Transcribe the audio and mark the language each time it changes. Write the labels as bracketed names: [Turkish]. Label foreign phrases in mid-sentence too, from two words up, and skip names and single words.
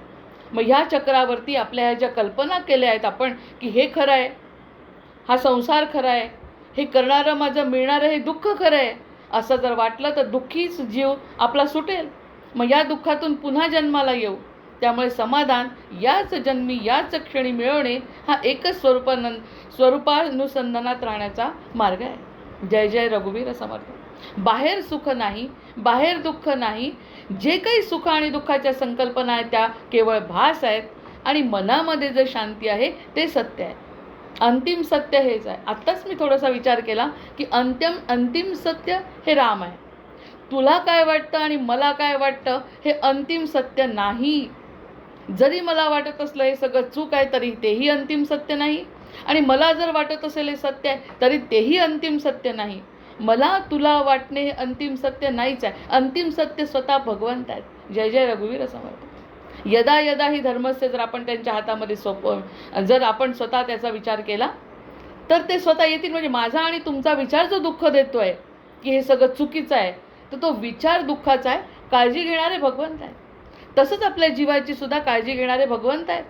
[Marathi] मग ह्या चक्रावरती आपल्या ह्या ज्या कल्पना केल्या आहेत आपण, की हे खरं आहे, हा संसार खरा आहे, हे करणारं माझं मिळणारं हे दुःख खरं आहे, असं जर वाटलं तर दुःखीच जीव आपला सुटेल. मग या दुःखातून पुन्हा जन्माला येऊ. त्यामुळे समाधान याच जन्मी याच क्षणी मिळवणे हा एकच स्वरूपानुसंधानात राहण्याचा मार्ग आहे. जय जय रघुवीर समर्थ. बाहेर सुख नाही, बाहेर दुःख नाही. जे काही सुख आणि दुःखाच्या संकल्पना आहेत त्या केवळ भास आहेत, आणि मनामध्ये जे शांती आहे ते सत्य आहे. अंतिम सत्य हेच आहे. आत्ताच मी थोडासा विचार केला की अंतिम सत्य हे राम आहे. तुला काय वाटतं आणि मला काय वाटतं हे अंतिम सत्य नाही. जरी मला वाटत असलं हे सगळं चूक आहे तरी तेही अंतिम सत्य नाही, आणि मला जर वाटत असेल हे सत्य आहे तरी तेही अंतिम सत्य नाही. मला तुला वाटणे हे अंतिम सत्य नाहीच आहे. अंतिम सत्य स्वतः भगवंत आहेत. जय जय रघुवीर समर्थ. [Sanskrit] यदा यदा ही धर्मस्य [Marathi] जर आपण त्यांच्या हातामध्ये जर आपण स्वतः त्याचा विचार केला तर ते स्वतः येतील. म्हणजे माझा आणि तुमचा विचार जो दुःख देतोय की हे सगळं चुकीचं आहे, तर तो विचार दुःखाचा आहे. काळजी घेणारे भगवंत आहेत. तसंच आपल्या जीवाची सुद्धा काळजी घेणारे भगवंत आहेत.